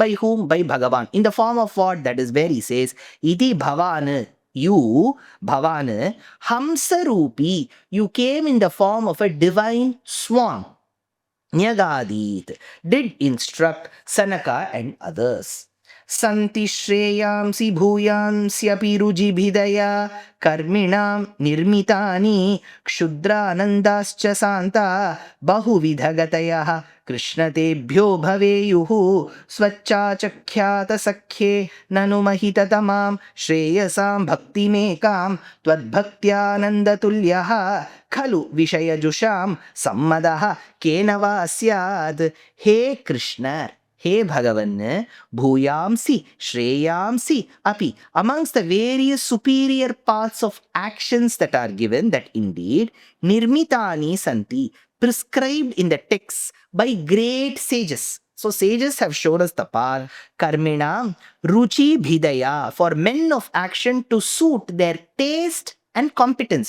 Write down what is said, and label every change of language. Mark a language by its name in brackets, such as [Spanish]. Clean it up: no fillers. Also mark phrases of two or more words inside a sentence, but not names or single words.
[English] By whom? By Bhagavan. In the form of what? That is where he says, [Sanskrit] Iti Bhavan. You, Bhavan, Hamsarupi. [English] You came in the form of a divine swan. Nyagadit, did instruct Sanaka and others. [Sanskrit] Santi Shreyamsi Bhuyansyapi Rujibhidaya Karminam Nirmitani Kshudranandascha Santa Bahuvidhagataya Krishnatebhyo Bhaveyuhu Swachachakhyata Sakhye Nanu Mahitatamam Shreyasam Bhakti Mekam Twadbhaktyanandatulyaha Khalu Vishayajusham Sammadaha Kenava Asyad. He Krishna, He Bhagavan, Bhuyamsi, Shreyamsi, Api, [English] amongst the various superior paths of actions that are given, that indeed, [Sanskrit] Nirmitani Santi, [English] prescribed in the texts by great sages. So sages have shown us the path. [Sanskrit] Karmina, Ruchi Bhidaya, [English] for men of action to suit their taste and competence.